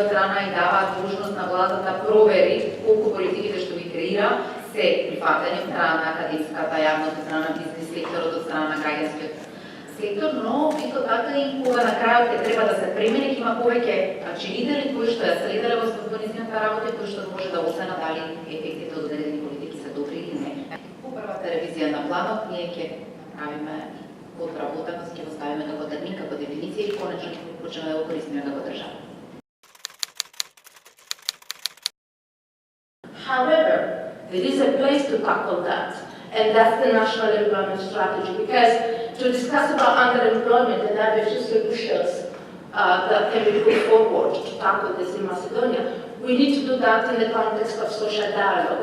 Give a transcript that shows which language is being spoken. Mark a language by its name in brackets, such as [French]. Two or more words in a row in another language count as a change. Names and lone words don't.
[Macedonian] страна и дава должност на владата да провери колку политиките што ги креира се прифатени од страна на академската јавност, од страна на бизнес секторот, од страна на граѓанскиот сектор, но исто така и кога на крајот ќе треба да се премени, има повеќе лидери кои што ја следеле во урбанизираната работа и кои што може да оценат дали ефектите од одредени политики се добри или не. По првата ревизија на планот ние ќе направиме подвработеност, ќе го ставиме како термин, како дефиниција и конечно ќе почнеме да го користиме како држава. [English] However, there is a place to tackle that, and that's the national employment strategy. Because to discuss about underemployment and have a few solutions that can be put forward to tackle this in Macedonia, we need to do that in the context of social dialogue.